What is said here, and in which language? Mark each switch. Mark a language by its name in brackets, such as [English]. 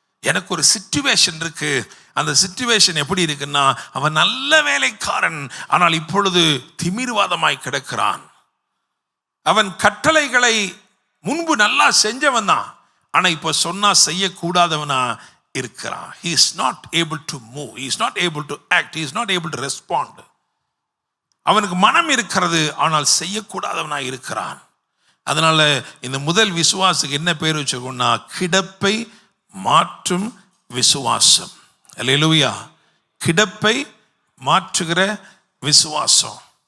[Tamil] எனக்கு ஒரு சிச்சுவேஷன் இருக்கு. அந்த சிச்சுவேஷன் எப்படி இருக்குன்னா, அவன் நல்ல வேலைக்காரன், ஆனால் இப்பொழுது திமிர்வாதமாய் கிடக்கிறான். அவன் கட்டளைகளை முன்பு நல்லா செஞ்சவன் தான், ஆனால் இப்போ சொன்னா செய்யக்கூடாதவனா இருக்கிறான். [English] He is not able to move, he is not able to act, he is not able to respond. [Tamil] அவனுக்கு மனம் இருக்கிறது, ஆனால் செய்யக்கூடாதவனா இருக்கிறான். அதனால இந்த முதல் விசுவாசுக்கு என்ன பேர் வச்சிருக்கோம்னா, கிடப்பை மாற்றும் விசுவாசம். அல்லேலூயா, கிடப்பை மாற்றுகிற விசுவாசம்.